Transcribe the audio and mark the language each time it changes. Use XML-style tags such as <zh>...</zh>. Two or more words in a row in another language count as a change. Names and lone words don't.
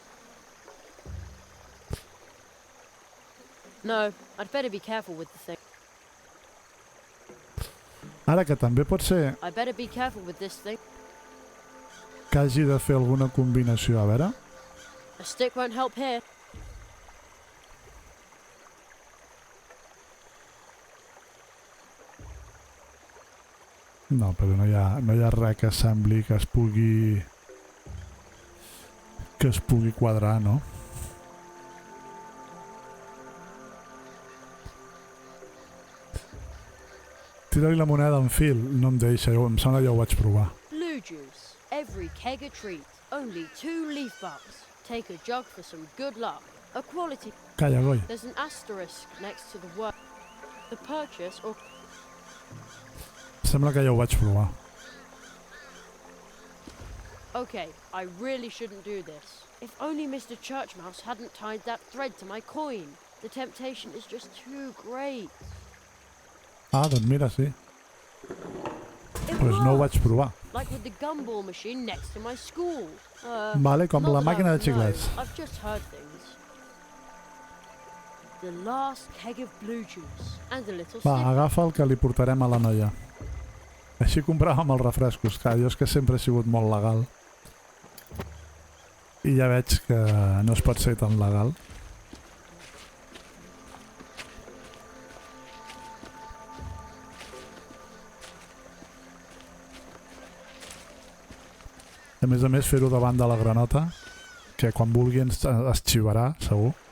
<en>No, I'd better be careful with the thing.</en> <ca>Ara que també pot ser</ca> <en>I better be careful with this thing.</en> <ca>que hagi de fer alguna combinació, a veure.</ca> <en>A stick won't help here.</en> <ca>No, però no hi ha res que sembli que es pugui quadrar, no? Tira-li la moneda en fil, no em deixa, em sembla que ja ho vaig provar.</ca> <en>Blue juice. Every keg a treat. Only 2 leaf bucks. Take a jug for some good luck. A quality.</en> <ca>Calla, coi.</ca> <en>There's an asterisk next to the word. The purchase or...</en> <ca>Sembla que ja ho vaig provar.</ca> <en>Okay, I really shouldn't do this. If only Mr. Churchmouse hadn't tied that thread to my coin. The temptation is just too great.</en> <ca>Ah, doncs mira, sí.</ca> <en>It</en> <ca>Pues no ho vaig</ca> <en>worked,</en> <ca>provar.</ca> <en>like with the gumball machine next to my school.</en> <ca>Vale, com</ca> <en>Not</en> <ca>la</ca> <en>that I</en> <ca>màquina de</ca> <en>would know,</en> <ca>xiclets.</ca> <en>I've just heard things. The last keg of blue juice and a little</en> <ca>Va,</ca> <en>stick.</en> <ca>agafa el que li portarem a la noia. Així compràvem els refrescos, que jo és que sempre he sigut molt legal. I ja veig que no es pot ser tan legal. A més, fer-ho davant de la granota, que quan vulgui es xivarà, segur.</ca>